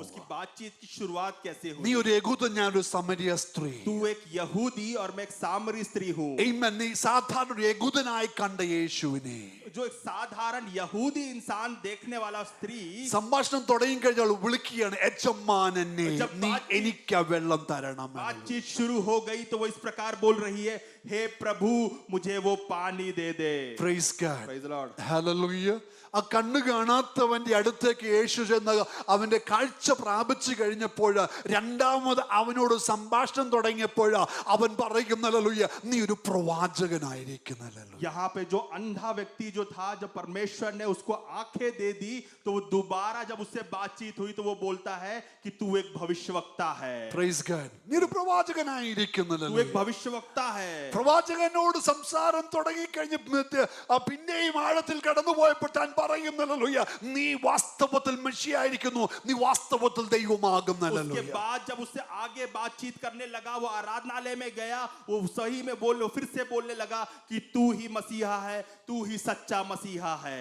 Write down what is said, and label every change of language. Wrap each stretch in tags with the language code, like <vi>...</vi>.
<hi>उसकी बातचीत की शुरुआत कैसे</hi> <ml>നീ</ml> <hi>हुई?</hi> <ml>ഒരു യഹൂദൻ, ഞാനൊരു സമരിയ സ്ത്രീ.</ml> <hi>तू एक यहूदी और मैं एक सामरी स्त्री हूँ.</hi> <ml>ആമേൻ. നീ സാധാരണ ഒരു യഹൂദനായി കണ്ട യേശുവിനെ</ml> <hi>जो एक साधारण यहूदी इंसान देखने वाला स्त्री</hi> <ml>സംഭാഷണം തുടങ്ങി കഴിഞ്ഞാൽ വിളിക്കുകയാണ്, യജമാനനെ നീ എനിക്ക് ആ വെള്ളം തരണം.</ml> <hi>बातचीत शुरू हो गई तो वो इस प्रकार बोल रही है, हे प्रभु, मुझे वो पानी दे दे.</hi> <en>Praise God. Praise the Lord. Hallelujah.</en> <ml>ആ കണ്ണു കാണാത്തവന്റെ അടുത്തേക്ക് യേശു ചെന്ന് അവന്റെ കാഴ്ച പ്രാപിച്ചു കഴിഞ്ഞപ്പോൾ രണ്ടാമത് അവനോട് സംഭാഷണം തുടങ്ങിയപ്പോൾ അവൻ പറയുന്ന ഹല്ലേലൂയ, നീ ഒരു പ്രവാചകനായിരിക്കുന്നു.</ml> <hi>यहाँ पे जो अंधा व्यक्ति जो था, जब परमेश्वर ने उसको आंखें दे दी तो वो दोबारा जब उससे बातचीत हुई तो वो बोलता है कि तू एक भविष्यवक्ता है.</hi> <en>Praise God.</en> <ml>നീ ഒരു പ്രവാചകനായിരിക്കുന്നു.</ml> <hi>तू एक भविष्यवक्ता है.</hi> <ml>പ്രവാചകനോട് സംസാരം തുടങ്ങി കഴിഞ്ഞ് പിന്നെയും ആഴത്തിൽ കടന്നുപോയപ്പോൾ താൻ പറയുന്നല്ലോ, നീ വാസ്തവത്തിൽ മെഷിയായിരിക്കുന്നു, നീ വാസ്തവത്തിൽ ദൈവമാകുന്നല്ലോ.</ml> <hi>उसके बाद जब उससे आगे बातचीत करने लगा, वो आराधनालय में गया, वो सही में फिर से बोलने लगा कि तू ही मसीहा है, तू ही सच्चा मसीहा है.</hi>